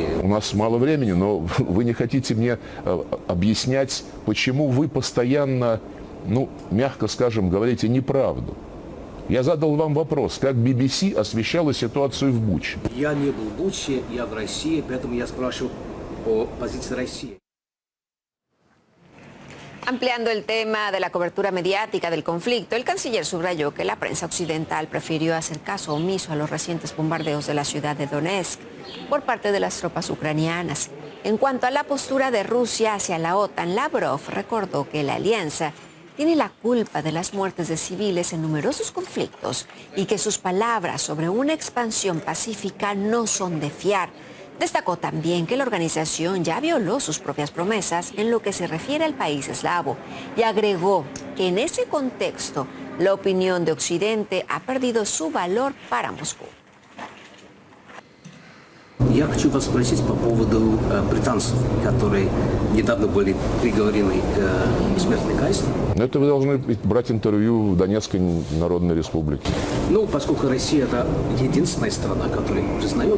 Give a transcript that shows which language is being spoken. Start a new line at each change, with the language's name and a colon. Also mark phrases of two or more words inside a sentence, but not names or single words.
Russian: У нас мало времени, но вы не хотите мне объяснять, почему вы постоянно, мягко скажем, говорите неправду. Я задал вам вопрос, как BBC освещала ситуацию в Буче. Я не был в Буче, я в России, поэтому я спрашиваю о позиции России.
Spanish: Ampliando el tema de la cobertura mediática del conflicto, el canciller subrayó que la prensa occidental prefirió hacer caso omiso a los recientes bombardeos de la ciudad de Donetsk por parte de las tropas ucranianas. En cuanto a la postura de Rusia hacia la OTAN, Lavrov recordó que la alianza tiene la culpa de las muertes de civiles en numerosos conflictos y que sus palabras sobre una expansión pacífica no son de fiar. Destacó también que la organización ya violó sus propias promesas en lo que se refiere al país eslavo y agregó que en ese contexto la opinión de Occidente ha perdido su valor para Moscú.
Russian: Я хочу вас спросить по поводу британцев, которые недавно были приговорены к смертной казни. Это вы должны брать интервью в Донецкой Народной Республике. Поскольку Россия это единственная страна, которая признает.